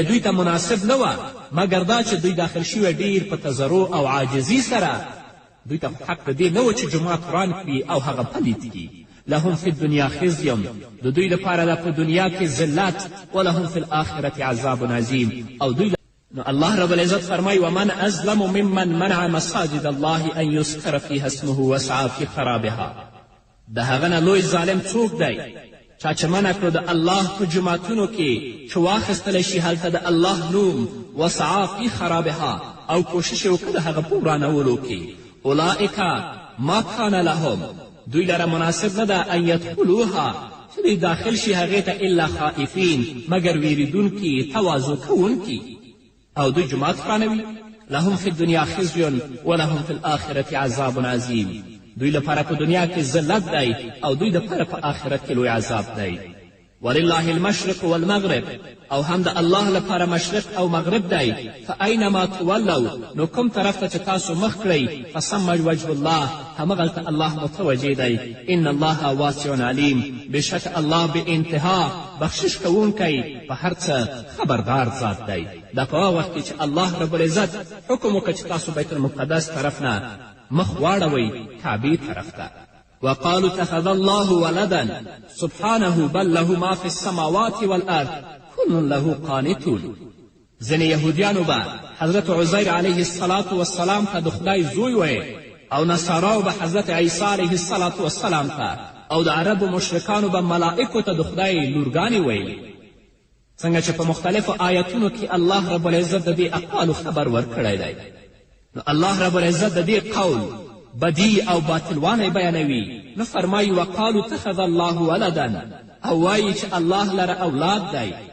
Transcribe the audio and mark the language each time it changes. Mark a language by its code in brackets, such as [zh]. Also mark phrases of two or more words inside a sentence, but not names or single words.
[ps] دوی ته مناسب نه وه مگر دا چې دوی داخل شوي ډیر په تضرع او عاجزي سره دوی ته حق د دې نه و چې جومات وران کړي او هغه پلید کړي [ar] لهم فی الدنیا خزیم [ps] د دوی لپاره ده په دنیا کې ذلت [ar] ولهم فی الآخرة عذاب عظیم [ps] او دوی نو الله [ar] رب العزت [ps] فرمای [ar] ومن ازلم ممن منع مساجد الله ان یذکر فیها اسمه وسعى فی خرابها [ps] د هغه نه لوی ظالم څوک دی چا چې منع کړو د الله په جوماتونو کې چې واخیستلی شي هلته د الله نوم [ar] وسعا فی خرابها [ps] او کوشش یې وکړه د هغه په ورانولو کې [ar] اولئک ما کان لهم [ps] دوی لره مناسب نه ده [ar] ان یدخلوها [ps] چې دوی داخل شي هغې ته [ar] الا خائفین [ps] مګر ویریدونکي تواضع کوونکي او دوی جومات ورانوي [ar] لهم فی الدنیا خزی ولهم فی الآخرة عذاب عظیم [ps] دوی لپاره په دنیا کې ذلت دی او دوی لپاره په آخرت کې لوی عذاب دی [ar] ولله المشرق [ps] والمغرب او هم د الله لپاره مشرق او مغرب دی [ar] فاینما تولوا [ps] نو کوم طرف ته چې تاسو مخ کړئ [ar] فثم وجه الله [ps] همغلته الله متوجه دی [ar] ان الله واسع علیم [ps] بشک الله بې انتها بخشش کوونکی په هر څه خبردار ذات دی دا په هغه وخت کې چې الله [ar] رب العزت [ps] حکم وکړه چې تاسو بیت المقدس طرف نه مخ واړوئ کعبې طرف ته [ar] وقالوا اتخذ الله ولدا سبحانه بل له ما في السماوات والارض كل له قانتون [ps] ځینې یهودیانو به حضرت عزیر [ar] علیه الصلاة [ps] والسلام ته د خدای زوی ویل او نصاراو به حضرت عیسی [ar] علیه الصلاة والسلام [ps] ته او د عربو مشرکانو به ملائکو ته د خدای لورګانې ویلې څنګه چې په مختلفو آیتونو کې الله [ar] رب العزت [ps] د دې اقوالو خبر ورکړی دی نو الله [ar] رب العزت [ps] د دې قول بدی او باطلوالی بیانوي نو فرمایي [ar] وقالو اتخذ الله ولدا [ps] او وایي چې الله لره اولاد دی